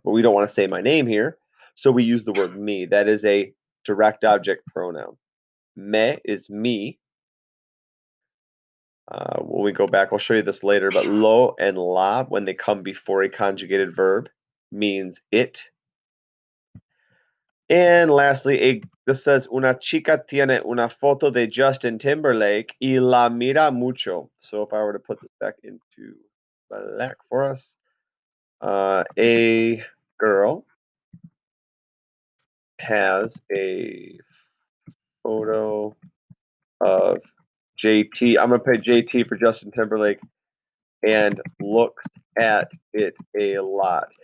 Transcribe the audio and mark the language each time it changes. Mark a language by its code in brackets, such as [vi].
[en] But we don't want to say my name here. So we use the word me. That is a direct object pronoun. Me is me. When we go back, I'll show you this later, but lo and la, when they come before a conjugated verb, means it. And lastly, this says, [es] una chica tiene una foto de Justin Timberlake y la mira mucho. [en] So if I were to put this back into black for us, a girl has a photo of JT. I'm going to put JT for Justin Timberlake and looks at it a lot.